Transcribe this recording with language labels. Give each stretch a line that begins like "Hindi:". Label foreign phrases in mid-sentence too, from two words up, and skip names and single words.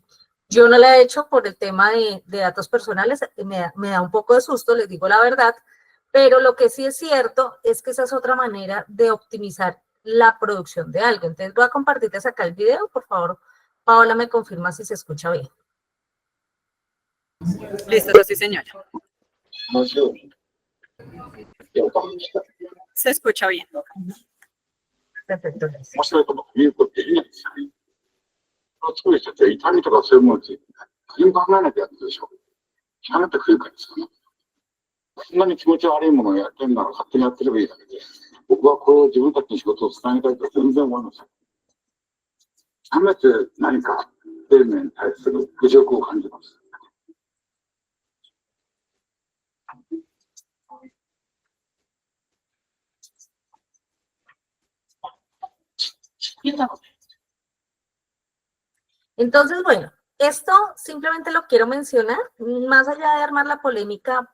Spanish: Yo no la he hecho por el tema de datos personales, me da un poco de susto, les digo la verdad, pero lo que sí es cierto es que esa es otra manera de optimizar la producción de algo. Entonces voy a compartirles acá el video, por favor, Paola me confirma si se escucha bien. Listo, sí señora. Se escucha bien. Perfecto.
Japanese: 面白いということでいいですよね。作る人たちは痛みとかそういうものについて、何も考えなきゃやってるでしょ。極めて不愉快ですよね。そんなに気持ち悪いものをやってるなら勝手にやってればいいだけで、僕はこれを自分たちの仕事を伝えたいとは全然思いません。極めて何か生命に対する侮辱を感じます。
Spanish: Entonces, bueno, esto simplemente lo quiero mencionar, más allá de armar la polémica